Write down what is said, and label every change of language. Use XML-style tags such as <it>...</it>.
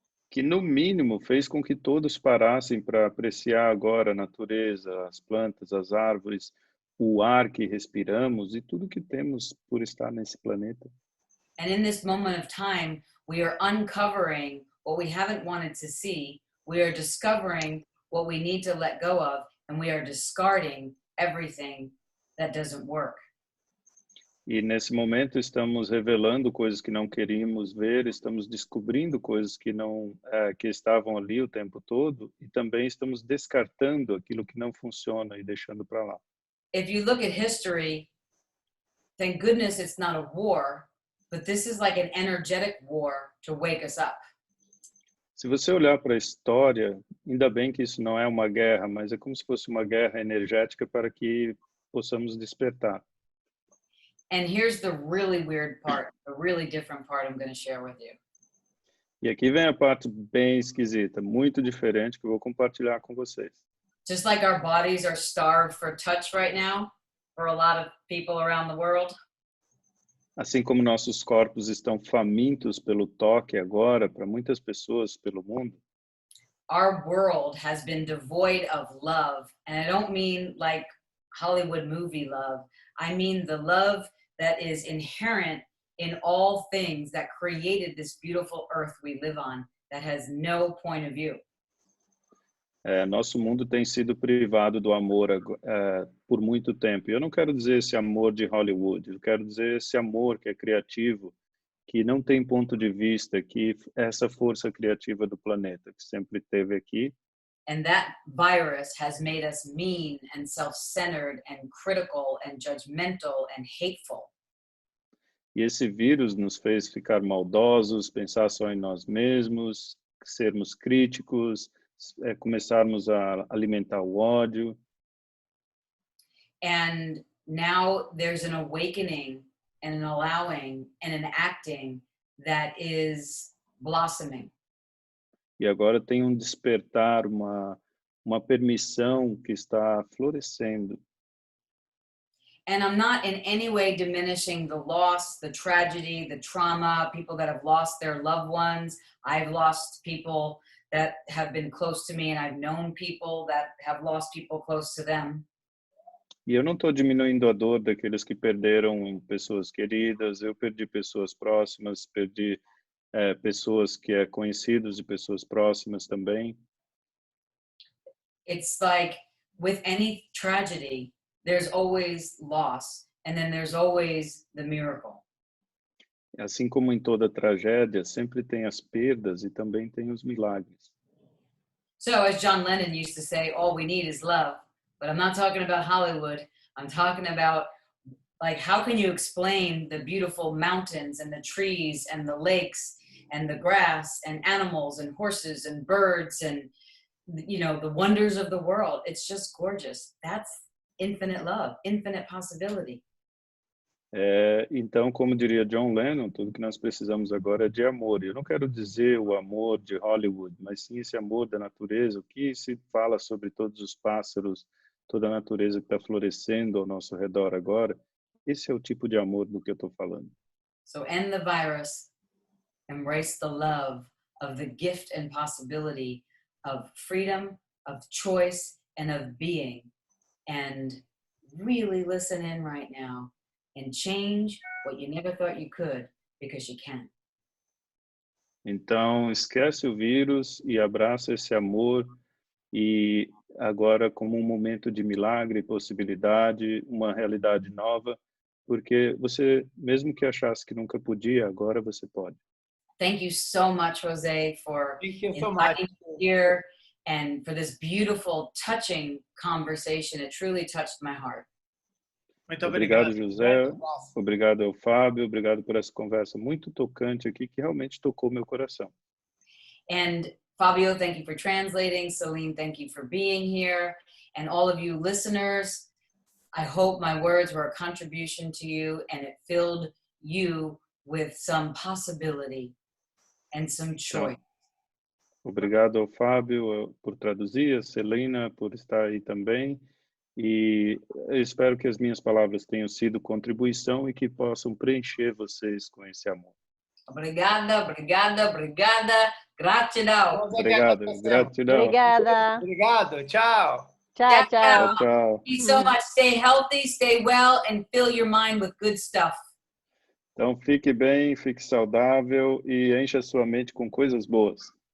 <pt>Que no mínimo fez com que todos parassem para apreciar agora a natureza, as plantas, as árvores, o ar que respiramos e tudo que temos por estar nesse planeta.</pt> <en>And in this moment of time, we are uncovering what we haven't wanted to see. We are discovering what we need to let go of, and we are discarding everything that doesn't work.</en> <pt>E nesse momento estamos revelando coisas que não queríamos ver, estamos descobrindo coisas que não que estavam ali o tempo todo e também estamos descartando aquilo que não funciona e deixando para lá.</pt> <en>If you look at history, thank goodness it's not a war, but this is like an energetic war to wake us up.</en> <pt>Se você olhar para a história, ainda bem que isso não é uma guerra, mas é como se fosse uma guerra energética para que possamos despertar.</pt> <en>And here's the really weird part, the really different part I'm going to share with you.</en> <pt>E aqui vem a parte bem esquisita, muito diferente, que eu vou compartilhar com vocês.</pt> <en>Just like our bodies are starved for touch right now, for a lot of people around the world.</en> <pt>Assim como nossos corpos estão famintos pelo toque agora, para muitas pessoas pelo mundo,</pt> <en>Our world has been devoid of love. And I don't mean like Hollywood movie love. I mean the love that is inherent in all things that created this beautiful earth we live on, that has no point of view.</en> <pt>Nosso mundo tem sido privado do amor por muito tempo. Eu não quero dizer esse amor de Hollywood, eu quero dizer esse amor que é criativo, que não tem ponto de vista, que essa força criativa do planeta que sempre teve aqui.</pt> <en>And that virus has made us mean and self-centered and critical and judgmental and hateful.</en> <pt>E esse vírus nos fez ficar maldosos, pensar só em nós mesmos, sermos críticos, começarmos a alimentar o ódio.</pt> <en>And now there's an awakening and an allowing and an acting that is blossoming.</en> <pt>E agora tem um despertar, uma permissão que está florescendo.</pt> <en>And I'm not in any way diminishing the loss, the tragedy, the trauma, people that have lost their loved ones. I've lost people that have been close to me, and I've known people that have lost people close to them.</en> <pt>E eu não estou diminuindo a dor daqueles que perderam pessoas queridas. Eu perdi pessoas próximas, perdi pessoas que conhecidos e pessoas próximas também.</pt> <en>It's like with any tragedy, there's always loss, and then there's always the miracle.</en> <pt>Assim como em toda tragédia, sempre tem as perdas e também tem os milagres.</pt> <en>So as John Lennon used to say, all we need is love. But I'm not talking about Hollywood. I'm talking about, like, how can you explain the beautiful mountains and the trees and the lakes and the grass and animals and horses and birds and, you know, the wonders of the world? It's just gorgeous. That's infinite love, infinite possibility.</en> <pt>Então, como diria John Lennon, tudo que nós precisamos agora é de amor. Eu não quero dizer o amor de Hollywood, mas sim esse amor da natureza, o que se fala sobre todos os pássaros, toda a natureza que está florescendo ao nosso redor agora. Esse é o tipo de amor do que eu estou falando.</pt> <en>So end the virus, embrace the love of the gift and possibility of freedom, of choice, and of being. And really listen in right now and change what you never thought you could, because you can.</en> <pt>Então, esquece o vírus e abraça esse amor, e agora como um momento de milagre, possibilidade, uma realidade nova, porque você, mesmo que achasse que nunca podia, agora você pode.</pt> <en>Thank you so much, Jose, for Thank you so much. inviting me here and for this beautiful, touching conversation. It truly touched my heart.</en> <pt>Muito Obrigado, obrigado. José. Obrigado ao Fábio. Obrigado por essa conversa muito tocante aqui, que realmente tocou meu coração.</pt> <en>And Fabio, thank you for translating. Celine, thank you for being here. And all of you listeners, I hope my words were a contribution to you and it filled you with some possibility and some choice.</en> <pt>Obrigado ao Fábio por traduzir, a Celina por estar aí também. E eu espero que as minhas palavras tenham sido contribuição e que possam preencher vocês com esse amor. Obrigada, obrigada, obrigada. Gratidão. Obrigado, gratidão. Obrigada. Obrigado, tchau. Tchau, tchau. Tchau, tchau.</pt> <en>Thank you so much. Stay healthy, stay well, and fill your mind with good stuff.</en> <pt>Então, fique bem, fique saudável e encha a sua mente com coisas boas.</pt>